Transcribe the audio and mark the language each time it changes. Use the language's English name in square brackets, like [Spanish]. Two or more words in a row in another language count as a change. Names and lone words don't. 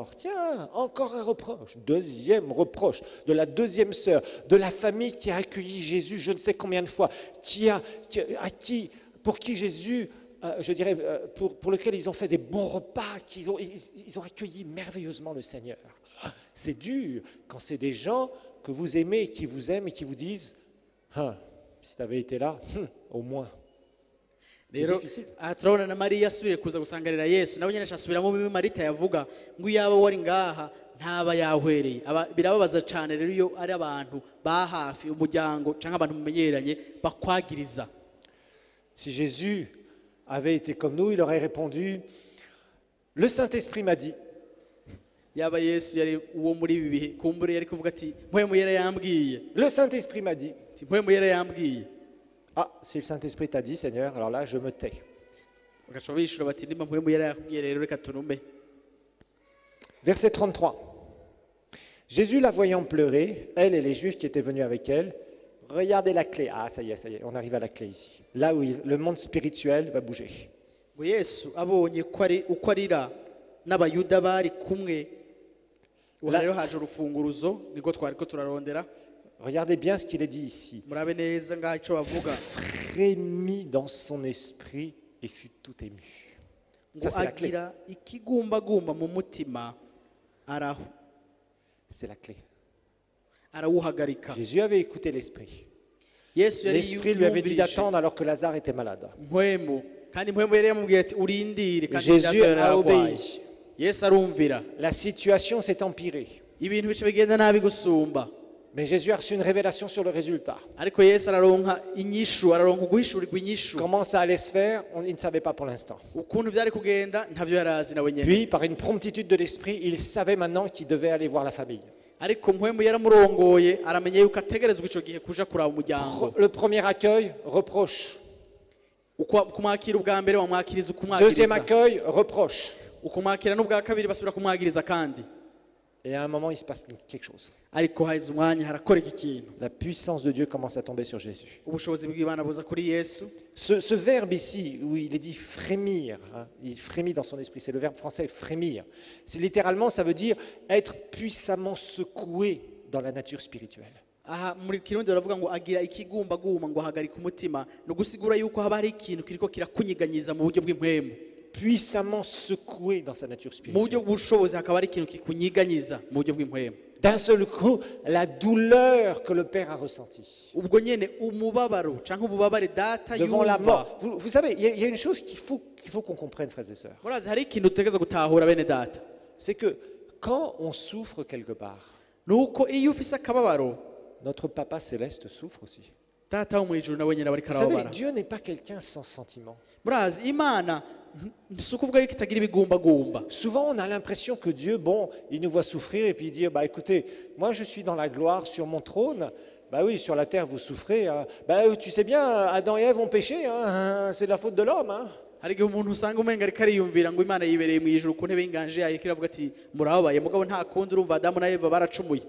[French] » Tiens, encore un reproche, deuxième reproche de la deuxième sœur, de la famille qui a accueilli Jésus je ne sais combien de fois, pour qui Jésus je dirais, pour lequel ils ont fait des bons repas, ils ont accueilli merveilleusement le Seigneur. C'est dur quand c'est des gens que vous aimez, qui vous aiment et qui vous disent ah, si tu avais été là, au moins. C'est [Rundi] rero [French] difficile. [Rundi] aha turabona na mariya asubire kuza gusanganira yesu nawe nyine asubiramo bimwe marita yavuga ngo iyaba wari ngaha ntaba yahwereye. Birababaza cyane rero iyo ari abantu ba hafi umuryango cyangwa abantu mumenyeranye bakwagiriza. [French] Si Jésus avait été comme nous, il aurait répondu le Saint-Esprit m'a dit. [Rundi] Yaba yesu yari uwo muri ibi bihe kumbure yari kuvuga ati mpwemu yera yambwiye. [French] Le Saint-Esprit m'a dit. [Rundi] Mpwemu yera yambwiye. [French] Ah, si le Saint-Esprit t'a dit, Seigneur, alors là, je me tais. [Rundi] Bagaca bishura bati nimba mpwemu yera yakubwiye rero reka tunume. [French] Verset 33. Jésus la voyant pleurer, elle et les Juifs qui étaient venus avec elle, regardez la clé. Ah, ça y est, on arrive à la clé ici. Là où le monde spirituel va bouger. [Rundi] Ngo yesu abonye uko arira n'abayuda bari kumwe ubu rero haje urufunguruzo niko twari ko turarondera. [French] Regardez bien ce qu'il est dit ici. [Rundi] Murabe neza ngaho icyo bavuga. [French] Frémit dans son esprit et fut tout ému. [Rundi] Ngo agira ikigumbagumba mu mutima araho. [French] C'est la clé. [Rundi] Arawuhagarika. [French] Jésus avait écouté l'esprit. [Rundi] Yesu yari [French] L'esprit lui avait dit d'attendre alors que Lazare était malade. [Rundi] mpwemu kandi mpwemu yari yamubwiye ati urindire kandi [French] Jésus a obéi. [Rundi] Yesu arumvira. [French] La situation s'est empirée. [Rundi] Ibintu bice bigenda nabi gusumba. [French] Mais Jésus a reçu une révélation sur le résultat. [Rundi] Ariko Yesu araronka inyishu, araronka guhishurirwa inyishu. [French] Comment ça allait se faire, il ne savait pas pour l'instant. [Rundi] Ukuntu byari kugenda ntavyo yarazi nawe nyene. [French] Puis, par une promptitude de l'esprit, il savait maintenant qu'il devait aller voir la famille. [Rundi] Ariko mpwemu yaramurongoye aramenye yuko ategerezwa ico gihe kuja kuraba umuryango. [French] Le premier accueil, reproche. [Rundi] Kumwakira ubwa mbere wamwakiriza [French] Deuxième [Rundi] ukumwakiriza. [French] accueil, reproche. [Rundi] Ukumwakira n'ubwa kabiri basubira kumwagiriza kandi. [French] Et à un moment, il se passe quelque chose. [Rundi] Ariko haize umwanya harakoreka ikintu. [French] La puissance de Dieu commence à tomber sur Jésus. [Rundi] Ubushobozi bw'Imana buza kuri Yesu. [French] Ce verbe ici, où il est dit frémir, il frémit dans son esprit, c'est le verbe français frémir. Littéralement, ça veut dire être puissamment secoué dans la nature spirituelle. [Rundi] Aha muri kirundi baravuga ngo agira ikigumbagumba ngo ahagarika umutima no gusigura yuko haba hari ikintu kiriko kirakunyiganyiza mu buryo bw'impwemu. [French] Puissamment secoué dans sa nature [Rundi] Mu [French] spirituelle. [Rundi] buryo bw'ubushobozi hakaba hari ikintu kikunyiganyiza mu buryo bw'impwemu. [French] D'un seul coup, la douleur que le Père a ressentie [Rundi] Ubwo nyene umubabaro canke ububabare data [French] devant la [Rundi] yumva. [French] mort. Vous savez, il y a une chose qu'il faut qu'on comprenne, frères et sœurs. [Rundi] Murazi hari ikintu utegeza gutahura bene data. [French] C'est que quand on souffre quelque part, [Rundi] Nuko iyo ufise akababaro [French] notre Papa céleste souffre aussi. [Rundi] data wo mwijuru nawe nyene bari [French] Vous savez, [Rundi] karababara. [French] Dieu n'est pas quelqu'un sans sentiment. [Rundi] Murazi Imana si ukuvuga yuko itagira ibigumbagumba. [French] Souvent, on a l'impression que Dieu, bon, il nous voit souffrir et puis il dit, bah écoutez, moi je suis dans la gloire sur mon trône. Bah oui, sur la terre vous souffrez. Bah tu sais bien, Adam et Ève ont péché, hein, c'est de la faute de l'homme. Hein. [Rundi] Hari igihe umuntu usanga umenga ariko ariyumvira ngo Imana yibereye mu ijuru ku ntebe y'inganje yayo kiravuga ati murababaye mugabo nta kundi urumva Adamu na Eva baracumuye.